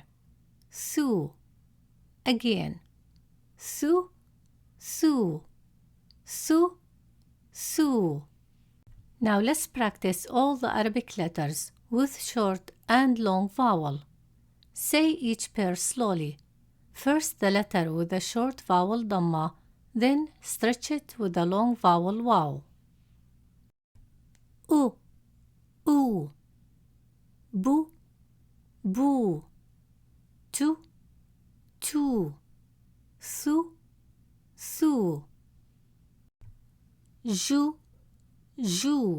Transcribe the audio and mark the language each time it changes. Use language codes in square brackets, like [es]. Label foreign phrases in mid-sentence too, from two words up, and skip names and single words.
[ar] Su. Again. Su, su, su, su. [en] Now let's practice all the Arabic letters with short and long vowel. Say each pair slowly. First the letter with the short vowel Dammah, then stretch it with the long vowel Wow. [ar] U, U. Bu, bu. Tu, tu. Su, su. Ju, ju.